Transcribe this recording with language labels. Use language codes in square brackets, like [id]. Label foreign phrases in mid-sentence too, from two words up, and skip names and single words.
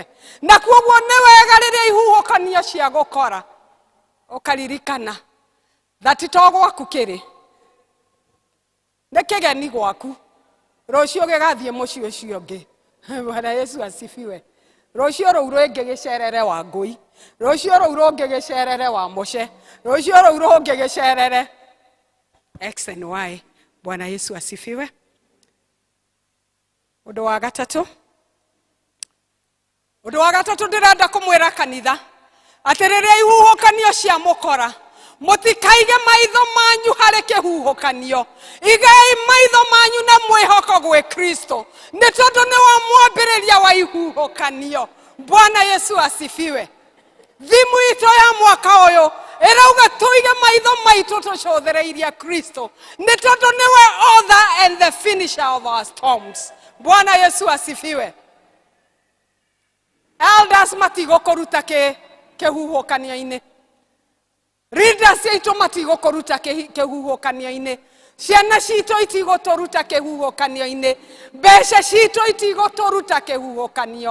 [ki] Na kuoguo nĩ wega rĩrĩa ihuhũkanio cia gũkora ũkaririkana thati to gwaku kĩrĩ, nĩ kĩgeni gwaku. Rũciũ gĩgathiĩ mũciĩ ũcio ũngĩ. [sw] Bwana Yesu asifiwe. [ki] Rũciũ rũu rũngĩ gĩcerere wa Ngũi, rũciũ rũu rũngĩ gĩcerere wa Mũce, rũciũ rũu rũngĩ gĩcerere [en] X and Y. [sw] Bwana Yesu asifiwe. [ki] Ũndũ wa gatatũ ndĩrenda kũmwĩra kanitha atĩ rĩrĩa ihuhũkanio cia mũkora, mũtikaige maitho manyu harĩ kĩhuhũkanio. Igai maitho manyu na mwĩhoko gwĩ Kristo, nĩ tondũ nĩ wa mwambĩrĩria wa ihuhũkanio. [sw] Bwana Yesu asifiwe. [ki] Thimu itũ ya mwaka ũyũ ĩrauga tũige maitho maitũ tũcũthĩrĩirie Kristo, nĩ tondũ nĩwe [en] author and the finisher of our storms. [sw] Bwana Yesu asifiwe. [ki] Elders matigũkũruta kĩhuhũkanio-inĩ. Leaders aitũ matigũkũruta kĩhuhũkanio-inĩ. Ciana citũ itigũtũruta kĩhuhũkanio-inĩ. Mbeca citũ itigũtũruta kĩhuhũkanio.